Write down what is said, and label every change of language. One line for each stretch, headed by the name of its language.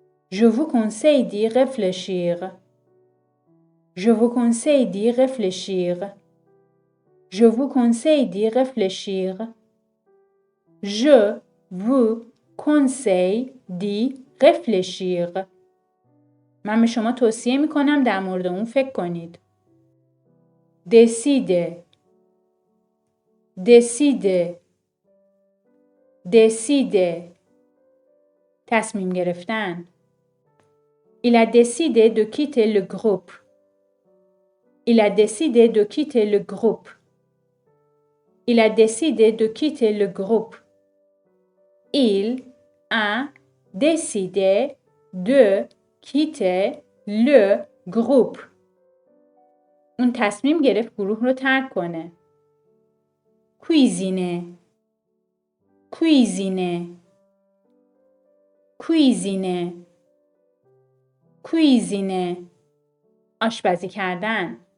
French: Je vous conseille d'y réfléchir. Je vous conseille d'y réfléchir. Je vous conseille d'y réfléchir. Je vous conseille d'y réfléchir.
Persian: من به شما توصیه میکنم در مورد اون فکر کنید.
French: Décider. Décider. Décider.
Persian: تصمیم گرفتن.
French: Il a décidé de quitter le groupe. Il a décidé de quitter le groupe. Il a décidé de quitter le groupe. Il a décidé de quitter le groupe.
Persian: اون تصمیم گرفت گروه رو ترک کنه.
French: Cuisiner. Cuisiner. Cuisiner.
Persian: cuisiner آشپزی کردن.